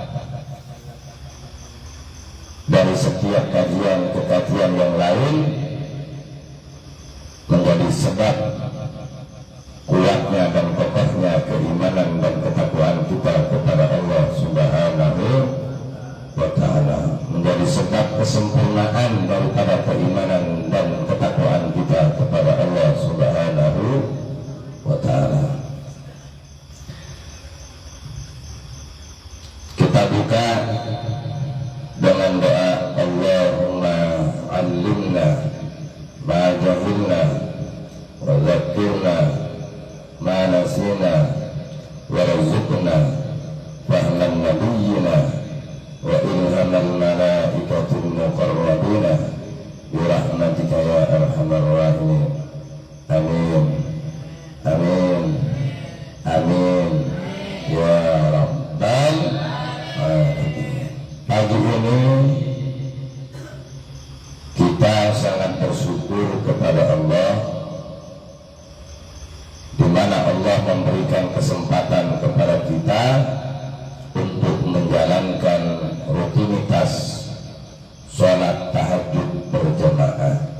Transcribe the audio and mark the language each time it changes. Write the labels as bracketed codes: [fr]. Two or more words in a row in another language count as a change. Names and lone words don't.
[id] dari setiap kajian ke kajian yang lain menjadi sebab kuatnya dan kokohnya keimanan dan ketakwaan kita kepada Allah [ar] سبحانه وتعالى, [id] menjadi sebab kesempurnaan daripada keimanan dan ketakwaan kita kepada Allah [ar] سبحانه وتعالى. [id] Kita buka dengan doa [ar] اللهم علمنا ما جهلنا وذكرنا ما نسينا وارزقنا فهم النبيين وإلهام الملائكة المقربين برحمتك يا أرحم الراحمين. آمين آمين آمين يا رب العالمين. [id] Pagi ini kita sangat bersyukur kepada Allah di mana Allah memberikan kesempatan kepada kita untuk menjalankan rutinitas sholat tahajud berjamaah,